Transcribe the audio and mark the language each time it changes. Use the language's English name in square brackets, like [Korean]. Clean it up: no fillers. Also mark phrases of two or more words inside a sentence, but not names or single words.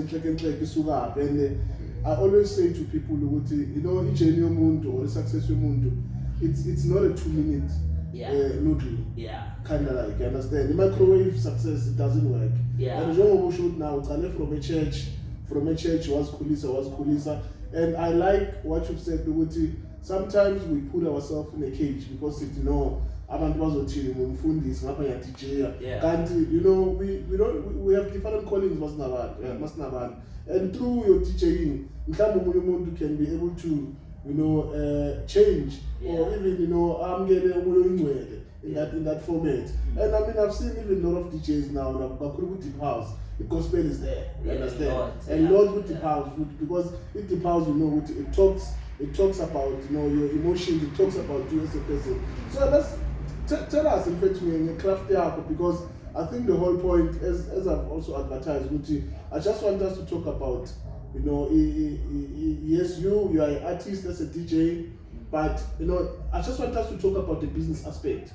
[English] And I always say to people, a journey yomuntu or a success yomuntu, it's not a 2-minute noodle. Yeah. Kind of like, you understand? The microwave success, it doesn't work. Yeah. And the shoot now, it's from a church was kulisa. And I like what you've said, sometimes we put ourselves in a cage because [Zulu] abantu bazothini ngumfundisi ngapha ngiyadj. [English] Kanti we have different callings masinabantu. And through your DJing, [Zulu] mhlawumbe umuntu [English] can be able to change or even [Zulu] amkele umoya oyingcwele [English] in that format. And I mean, I've seen even a lot of DJs now bakhuluma deep house. The gospel is there, you understand? And Lord with deep house, because in deep house, it talks about your emotions, it talks about you as a person. So let's tell us in fact in craft up, because I think the whole point, as I've also advertised, I just want us to talk about, yes, you are an artist as a DJ, but I just want us to talk about the business aspect.